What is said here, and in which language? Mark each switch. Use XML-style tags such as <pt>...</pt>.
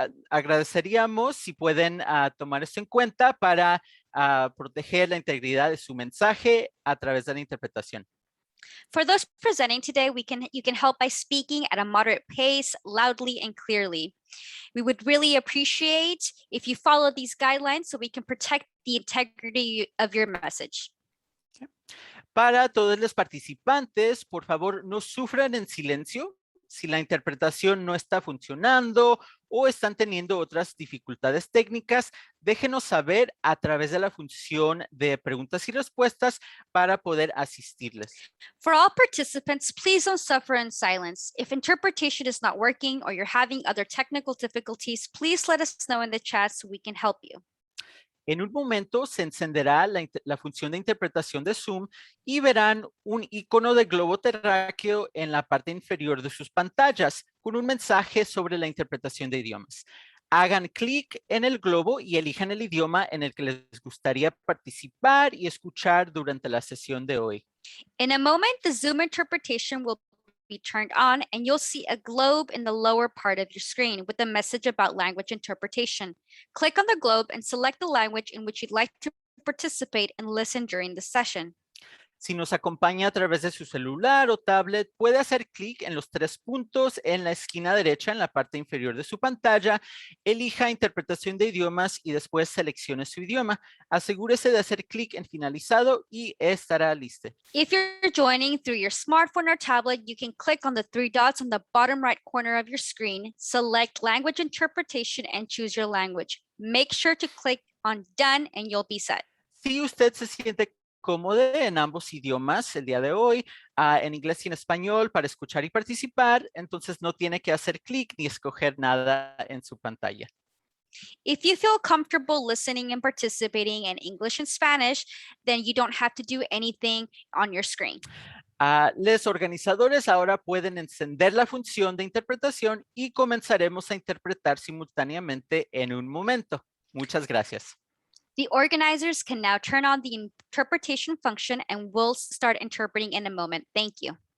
<es>Agradeceríamos si pueden tomar esto en cuenta para proteger la integridad de su mensaje a través de la interpretación.</es> <en>For those presenting today, you can help by speaking at a moderate pace, loudly and clearly. We would really appreciate if you follow these guidelines so we can protect the integrity of your message.</en> <es>Para todos los participantes, por favor, no sufran en silencio si la interpretación no está funcionando o están teniendo otras dificultades técnicas. Déjenos saber a través de la función de preguntas y respuestas para poder asistirles.</es> <en>For all participants, please don't suffer in silence. If interpretation is not working or you're having other technical difficulties, please let us know in the chat so we can help you.</en> <es>En un momento se encenderá la función de interpretación de Zoom y verán un icono de globo terráqueo en la parte inferior de sus pantallas con un mensaje sobre la interpretación de idiomas. Hagan clic en el globo y elijan el idioma en el que les gustaría participar y escuchar durante la sesión de hoy.</es> <en>In a moment, the Zoom interpretation will be turned on and you'll see a globe in the lower part of your screen with a message about language interpretation. Click on the globe and select the language in which you'd like to participate and listen during the session.</en> <es>Si nos acompaña a través de su celular o tablet, puede hacer clic en los 3 puntos en la esquina derecha en la parte inferior de su pantalla, elija interpretación de idiomas y después seleccione su idioma. Asegúrese de hacer clic en finalizado y estará listo.</es> <en>If you're joining through your smartphone or tablet, you can click on the 3 dots on the bottom right corner of your screen, select language interpretation and choose your language. Make sure to click on done and you'll be set.</en> <es>Si usted se siente cómodo en ambos idiomas el día de hoy, en inglés y en español, para escuchar y participar, entonces no tiene que hacer clic ni escoger nada en su pantalla.</es> <en>If you feel comfortable listening and participating in English and Spanish, then you don't have to do anything on your screen.</en> <es>Los organizadores ahora pueden encender la función de interpretación y comenzaremos a interpretar simultáneamente en un momento. Muchas gracias.</es> <en>The organizers can now turn on the interpretation function and we'll start interpreting in a moment. Thank you.</en>